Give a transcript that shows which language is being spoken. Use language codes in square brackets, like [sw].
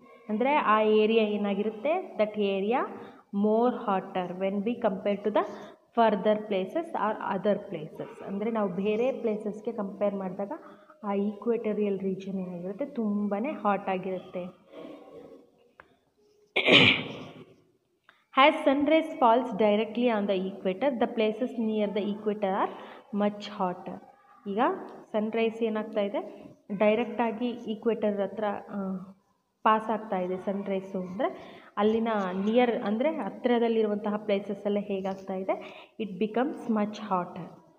[kn] ಅಂದರೆ ಆ ಏರಿಯಾ ಏನಾಗಿರುತ್ತೆ, [en] That area more hotter when we compare to the further places or other places. [kn] ಅಂದರೆ ನಾವು ಬೇರೆ ಪ್ಲೇಸಸ್ಗೆ ಕಂಪೇರ್ ಮಾಡಿದಾಗ ಆ ಈಕ್ವೇಟರಿಯಲ್ ರೀಜನ್ ಏನಾಗಿರುತ್ತೆ, ತುಂಬಾ ಹಾಟ್ ಆಗಿರುತ್ತೆ. [en] As sunrise falls directly on the equator, the places near the equator are much hotter. [kn] ಈಗ Sunrise ಏನಾಗ್ತಾ ಇದೆ, ಡೈರೆಕ್ಟಾಗಿ ಈಕ್ವೇಟರ್ ಹತ್ರ ಪಾಸ್ ಆಗ್ತಾ ಇದೆ ಸನ್ರೈಸು. ಅಂದರೆ ಅಲ್ಲಿನ ನಿಯರ್ ಅಂದರೆ ಹತ್ತಿರದಲ್ಲಿರುವಂತಹ ಪ್ಲೇಸಸ್ಸೆಲ್ಲ ಹೇಗಾಗ್ತಾ ಇದೆ, [en] It becomes much hotter.